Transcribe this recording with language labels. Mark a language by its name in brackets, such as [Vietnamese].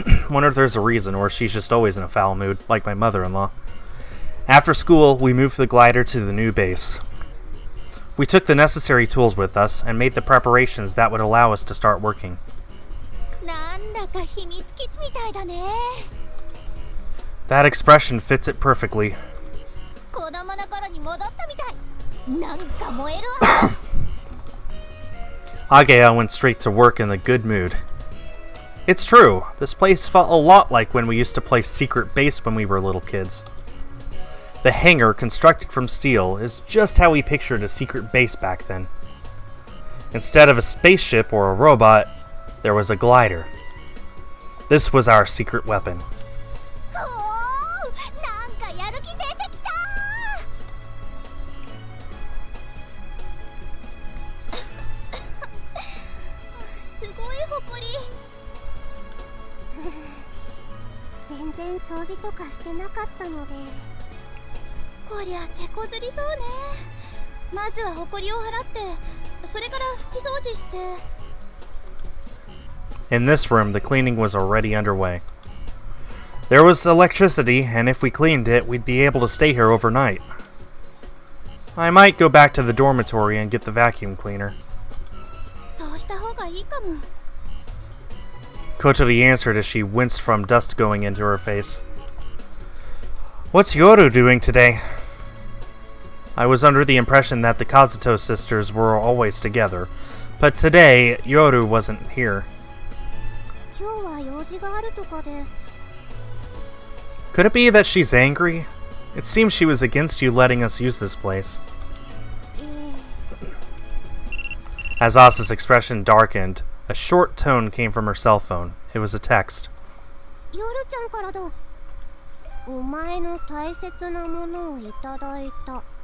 [English] Wonder if there's a reason, or she's just always in a foul mood, like my mother-in-law. After school, we moved the glider to the new base. We took the necessary tools with us and made the preparations that would allow us to start working. [Japanese] なんだか秘密基地みたいだね。 [English] That expression fits it perfectly. [Japanese] 子供の頃に戻ったみたい。なんか燃えるわ。 [English] Agea went straight to work in a good mood. It's true, this place felt a lot like when we used to play Secret Base when we were little kids. The hangar, constructed from steel, is just how we pictured a secret base back then. Instead of a spaceship or a robot, there was a glider. This was our secret weapon. [Japanese] おー、なんかやる気出てきた。すごい埃。全然掃除とかしてなかったので。こりゃ手こずりそうね。まずは埃を払って、それから拭き掃除して。 [English] In this room, the cleaning was already underway. There was electricity, and if we cleaned it, we'd be able to stay here overnight. I might go back to the dormitory and get the vacuum cleaner. [Japanese] そうした方がいいかも。 [English] Kotori answered as she winced from dust going into her face. What's Yoru doing today? I was under the impression that the Kazuto sisters were always together, but today, Yoru wasn't here. [Japanese] 今日は用事があるとかで。 [English] Could it be that she's angry? It seems she was against you letting us use this place. As Asa's expression darkened, a short tone came from her cell phone. It was a text. [Japanese] ヨルちゃんからだ。お前の大切なものをいただいた。